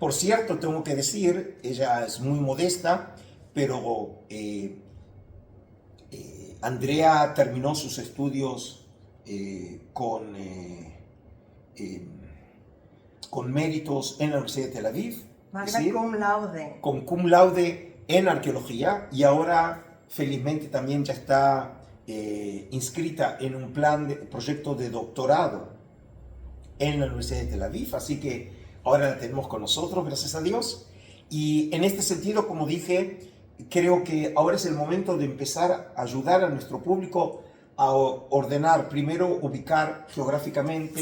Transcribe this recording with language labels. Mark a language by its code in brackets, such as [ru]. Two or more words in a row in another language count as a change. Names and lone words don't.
[es] Por cierto, tengo que decir, ella es muy modesta, pero Andrea terminó sus estudios con méritos en la Universidad de Tel Aviv. [la] Magna cum laude. [es] Con [la] cum laude [es] en arqueología, y ahora felizmente también ya está inscrita en un proyecto de doctorado en la Universidad de Tel Aviv, así que ahora la tenemos con nosotros, gracias a Dios. Y en este sentido, como dije, creo que ahora es el momento de empezar a ayudar a nuestro público a ordenar, primero ubicar geográficamente,